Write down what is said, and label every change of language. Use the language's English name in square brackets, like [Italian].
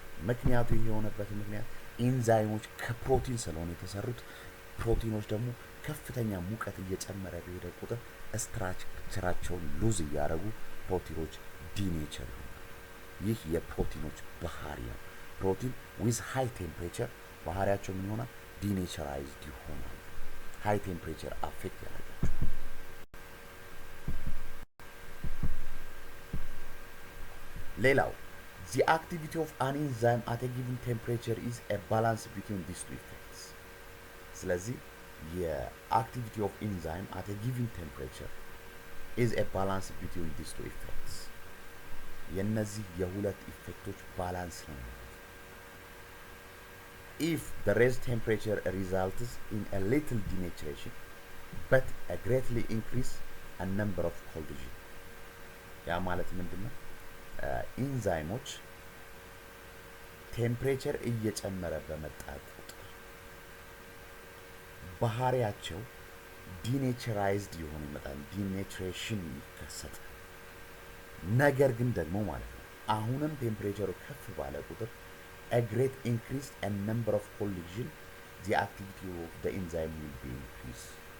[Amharic] ምክንያቱ ይሄ የሆነበት ምክንያት ኢንዛይሞች ከፕሮቲን ስለሆነ የተሰሩት ፕሮቲኖች ደግሞ ከፍተኛ ሙቀት እየጨመረ በሄደ ቁጥር ስትራክቸራቸውን ሉዝ እያደረጉ ፕሮቲኖች ዲኔቸር ይሆናሉ። ይህ የፕሮቲኖች ባህሪ ነው። ፕሮቲን ዊዝ ሃይ ቴምፕሬቸር ባህሪያቸው ምን ይሆናል? ዲኔቸራይዝድ ይሆናል። ሃይ ቴምፕሬቸር አፌክት ያደርጋቸዋል። ሌላው [English] the activity of an enzyme at a given temperature is a balance between these two effects. ስለዚህ የactivity of enzyme at a given temperature is a balance between these two effects. [Amharic] የነዚህ የሁለት ኢፌክቶች ባላንስ ነው። [English] If the raised temperature results in a little denaturation but a greatly increase a number of collision. [Amharic] ያ ማለት ምንድነው? ኢንዛይሞች ቴምፕሬቸር እየጨመረ በመጣ ቁጥር ባህሪያቸው ዲኔቸራይዝድ የሆነ ይመጣል። ዲኔቸሬሽን ይከሰታል። ነገር ግን ደግሞ ማለት ነው አሁንም ቴምፕሬቸሩ ከፍ ባለ ቁጥር [English] a great increase in number of collision the activity of the enzyme will be increased.